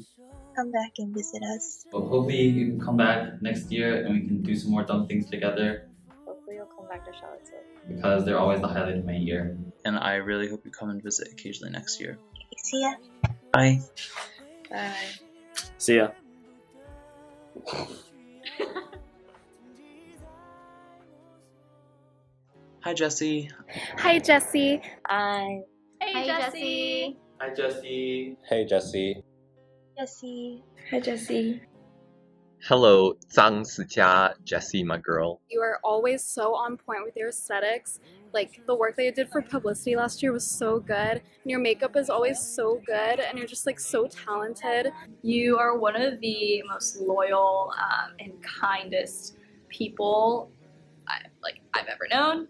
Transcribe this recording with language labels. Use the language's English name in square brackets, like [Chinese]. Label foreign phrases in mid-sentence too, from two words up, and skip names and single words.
[English] Come back and visit us. But hopefully you can come back next year and we can do some more dumb things together, Hopefully you'll come back to Charlottesville. because they're always the highlight of my year. And I really hope you come and visit occasionally next year. See ya. Bye. Bye. See ya. Hi, Jesse. Hi, Jesse. Hi. Hey, Jesse. Hi, Jesse. Hey, Jesse. Jesse. Hi, Jesse. Hello, 张思佳, Jessie, my girl. You are always so on point with your aesthetics. The work that you did for publicity last year was so good. And your makeup is always so good, and you're just so talented. You are one of the most loyal and kindest people I've ever known.